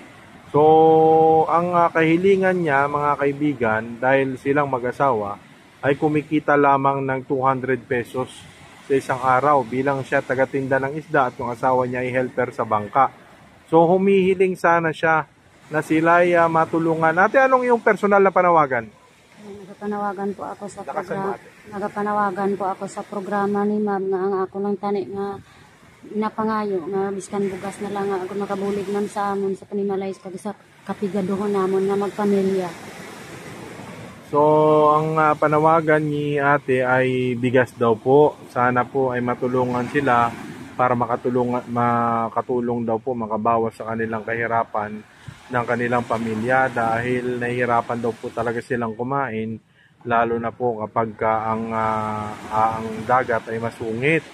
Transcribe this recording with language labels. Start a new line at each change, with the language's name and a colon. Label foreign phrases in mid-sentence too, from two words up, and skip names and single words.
Filipino: So ang kahilingan niya mga kaibigan, dahil silang mag-asawa, ay kumikita lamang ng 200 pesos sa isang araw bilang siya tagatinda ng isda at yung asawa niya ay helper sa bangka. So humihiling sana siya na sila ay matulungan. Ate, anong yung personal na panawagan?
Hiligaynon: Nagapanawagan po ako sa programa. Nagapanawagan po ako sa programa ni Ma'am nga ang ako lang tani nga napangayo nga biskan bugas na lang nga ako makabulig man sa amon sa panimalay kag sa kapigaduhon namon nga magpamilya.
Filipino: So, ang panawagan ni ate ay bigas daw po. Sana po ay matulungan sila para makatulong daw po, makabawas sa kanilang kahirapan ng kanilang pamilya dahil nahihirapan daw po talaga silang kumain, lalo na po kapag ang dagat ay masungit.